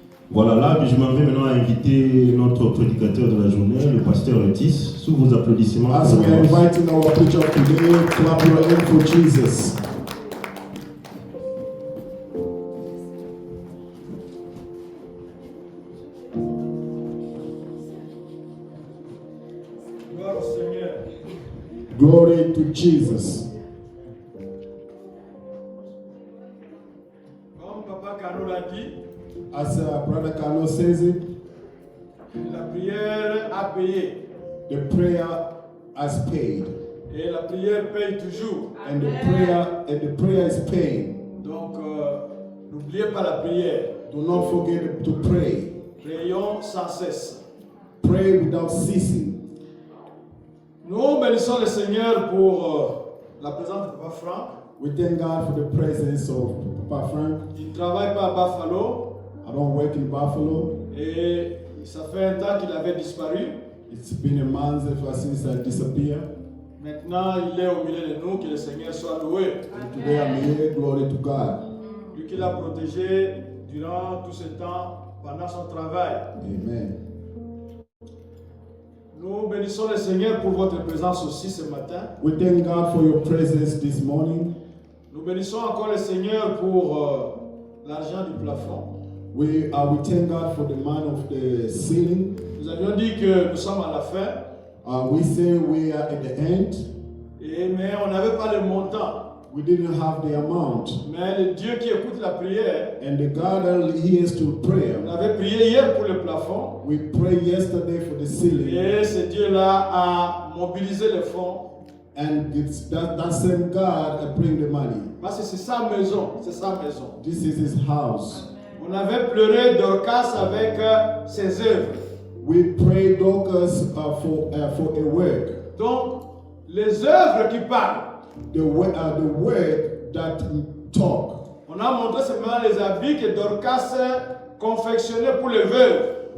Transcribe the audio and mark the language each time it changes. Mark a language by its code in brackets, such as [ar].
[fr] Voilà, là, je m'en vais maintenant inviter notre prédicateur de la journée, le pasteur Otis, sous vos applaudissements. [en] As we are inviting our preacher today, clap your hands for Jesus. [fr] Gloire au Seigneur. [en] Glory to Jesus. [fr] Comme Papa Caro l'a dit, [en] As Brother Carlos says it, [fr] la prière a payé. [en] the prayer has paid. [fr] Et la prière paye toujours. [en] And the prayer is paying. [fr] Donc, n'oubliez pas la prière. [en] Do not forget to pray. [fr] Prions sans cesse. [en] Pray without ceasing. [fr] Nous bénissons le Seigneur pour la présence de Papa Franck. [en] We thank God for the presence of Papa Frank. [fr] Il ne travaille pas à Buffalo [en] I don't work in Buffalo. [fr] et ça fait un temps qu'il avait disparu. [en] It's been a month ever since I disappeared. [fr] Maintenant, il est au milieu de nous, que le Seigneur soit loué. [en] And today I'm here. Glory to God. [fr] Lui qui l'a protégé durant tout ce temps, pendant son travail. [en] Amen. [fr] Nous bénissons le Seigneur pour votre présence aussi ce matin. [en] We thank God for your presence this morning. [fr] Nous bénissons encore le Seigneur pour l'argent du plafond. [en] We thank God for the man of the ceiling. [fr] Nous avions dit que nous sommes à la fin, [en] We say we are at the end. [fr] mais on n'avait pas le montant. [en] We didn't have the amount. [fr] Mais le Dieu qui écoute la prière, [en] And the God that hears to prayer. [fr] on avait prié hier pour le plafond. [en] We prayed yesterday for the ceiling. [fr] Et ce Dieu-là a mobilisé les fonds. [en] And it's that same God that bring the money. [fr] Parce que c'est sa maison, c'est sa maison. [en] This is his house. [fr] On avait pleuré Dorcas avec ses œuvres. [en] We pray Dorcas for a work. [fr] Donc, les œuvres qui parlent. [en] The word that talk. [fr] On a montré simplement les habits que Dorcas confectionnait pour les veuves.